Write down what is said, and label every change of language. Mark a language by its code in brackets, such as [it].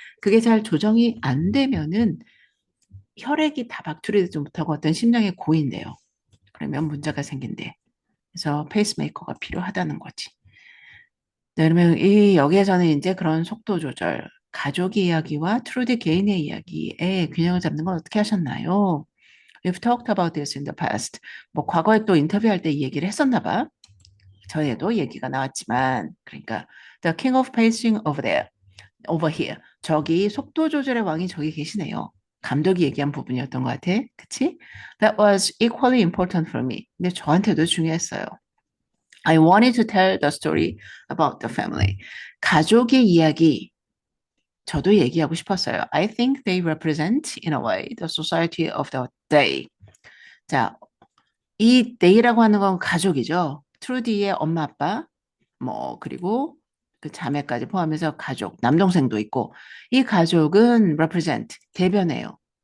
[ko] 그게 잘 조정이 안 되면은 혈액이 다 박출이 되지 못하고 어떤 심장에 고인돼요. 그러면 문제가 생긴대. 그래서 페이스메이커가 필요하다는 거지. 네, 그러면 여기에서는 이제 그런 속도 조절, 가족 이야기와 트루디 개인의 이야기의 균형을 잡는 건 어떻게 하셨나요? [en] We've talked about this in the past. [ko] 뭐 과거에 또 인터뷰할 때 이 얘기를 했었나 봐. 전에도 얘기가 나왔지만, 그러니까 [en] The King of Pacing over there, over here. [ko] 저기 속도 조절의 왕이 저기 계시네요. 감독이 얘기한 부분이었던 것 같아. 그치? [en] That was equally important for me. [ko] 근데 저한테도 중요했어요. [en] I wanted to tell the story about the family. [ko] 가족의 이야기, 저도 얘기하고 싶었어요. [en] I think they represent, in a way, the society of the day. [ko] 자, 이 day라고 하는 건 가족이죠. 트루디의 엄마, 아빠, 뭐, 그리고 그 자매까지 포함해서 가족, 남동생도 있고, 이 가족은 represent, 대변해요.